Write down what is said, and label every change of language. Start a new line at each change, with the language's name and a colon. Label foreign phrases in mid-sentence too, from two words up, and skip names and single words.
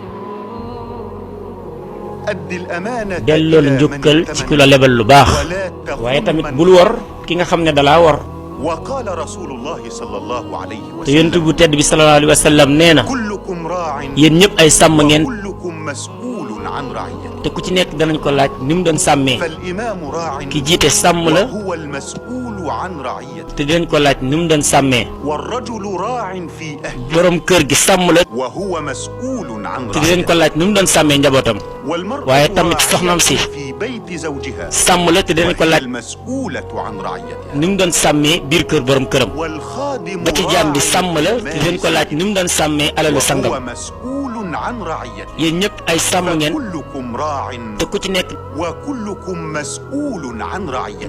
Arabic: أدي الأمانة
Wolof: delloo
Arabic: إلى من
Wolof: njukkal ci
Arabic: ائتمن
Wolof: ku la lebal lu baax
Arabic: ولا تخن
Wolof: waaye tamit
Arabic: من
Wolof: bul wor ki nga xam ne dalaa wor
Arabic: وقال رسول الله صلى الله عليه
Wolof: te yonent
Arabic: وسلم
Wolof: bu tedd bi
Arabic: صلى الله عليه وسلم
Wolof: nee na
Arabic: كلكم راع
Wolof: yéen ñëpp ay sàmm ngeen
Arabic: وكلكم مسؤول عن رعيته
Wolof: te ku ci nekk danañ ko laaj ni mu doon sàmmee
Arabic: فالإمام راع
Wolof: ki jiite sàmm la
Arabic: وهو المسؤول عن رعيته
Wolof: te dinañ ko laaj ni mu doon sàmmee
Arabic: والرجل راع في أهله
Wolof: borom kër gi sàmm la
Arabic: وهو مسؤول عن
Wolof: te dinañ ko
Arabic: رعيته
Wolof: laaj ni mu doon sàmmee njabootam
Arabic: والمرأة
Wolof: waaye tamit soxnaam
Arabic: راعية
Wolof: si
Arabic: في بيت زوجها
Wolof: sàmm la te dinañ ko
Arabic: وهي
Wolof: laaj
Arabic: المسؤولة عن رعيتها
Wolof: ni mu doon sàmmee biir kër borom këram
Arabic: والخادم
Wolof: ba ci jaam bi
Arabic: راع
Wolof: sàmm la te dinañ ko laaj ni mu doon sàmmee alalu
Arabic: وهو
Wolof: sangam
Arabic: مسؤول عن رعيته
Wolof: yéen ñëpp ay sàmm ngeen
Arabic: فكلكم راع
Wolof: te ku ci nekk
Arabic: وكلكم مسؤول عن رعيته